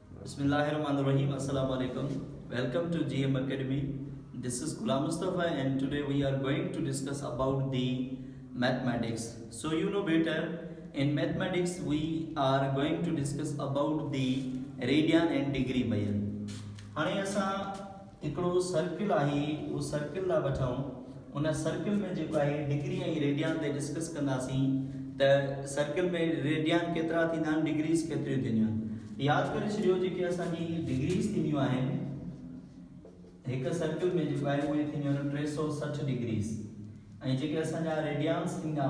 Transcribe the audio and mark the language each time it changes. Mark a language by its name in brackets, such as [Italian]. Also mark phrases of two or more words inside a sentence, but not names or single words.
[Arabic] بسم الله الرحمن الرحيم. السلام عليكم. [English] Welcome to GM Academy. This is Ghulam Mustafa and today we are going to discuss about the mathematics. So you know better, in mathematics we are going to discuss about the radian and degree भैया. [Sindhi] हाणे असां हिकिड़ो सर्किल आहे उहो सर्किल ला वठूं उन सर्किल में जेको आहे डिग्री ऐं रेडियन ते डिस्कस कंदासीं त सर्किल में रेडियन केतिरा थींदा आहिनि डिग्रीज़ केतिरियूं थींदियूं आहिनि. याद करे छॾियो जेके असांजी डिग्रीज़ थींदियूं आहिनि हिकु सर्किल में जेको आहे उहे थींदियूं आहिनि 360 डिग्रीज़ ऐं जेके असांजा रेडियंस थींदा